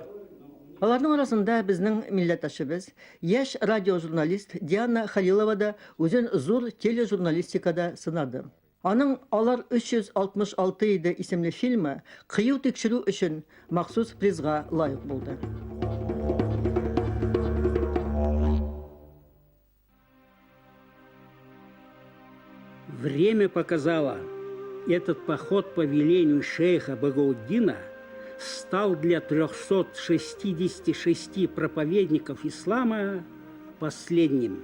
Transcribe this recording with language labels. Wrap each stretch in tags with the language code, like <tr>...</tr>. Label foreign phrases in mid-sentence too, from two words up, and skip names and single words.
<tt>Аларның арасында безнең милләттәшебез, яшь радиожурналист Диана Халилова да үзен зур тележурналистикада сынады. Аның «Алар 366 иде» исемле фильмы кыю тикшерү өчен махсус призга лайык булды.</tt> <ru>Время показало, этот поход по велению шейха Багауддина стал для 366 проповедников ислама последним.</ru>